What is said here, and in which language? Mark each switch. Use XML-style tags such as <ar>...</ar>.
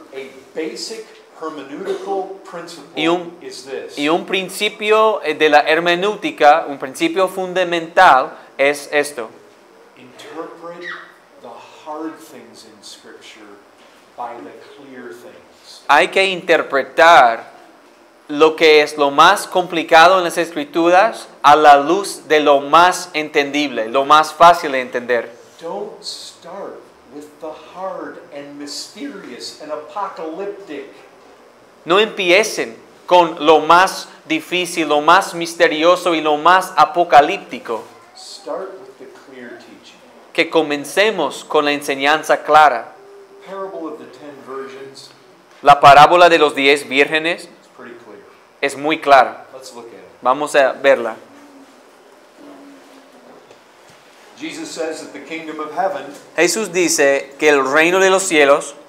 <en>A basic hermeneutical principle is this.</en> <es>Y un principio de la hermenéutica, un principio fundamental es esto.</es> <en>Interpret the hard things in Scripture by the clear things.</en> <es>Hay que interpretar lo que es lo más complicado en las Escrituras a la luz de lo más entendible, lo más fácil de entender.</es> <en>Don't start with the hard and mysterious and apocalyptic.</en> <es>No empiecen con lo más difícil, lo más misterioso y lo más apocalíptico.</es> <en>Start with the clear teaching.</en> <es>Que comencemos con la enseñanza clara.</es> <en>The parable of the 10 virgins</en> <es>La parábola de los 10 vírgenes</es> <en>is pretty clear.</en> <es>es muy clara.</es> <en>Let's look at it.</en> <es>Vamos a verla.</es> <en>Jesus says that the kingdom of heaven</en> <es>Jesús dice que el reino de los cielos</es>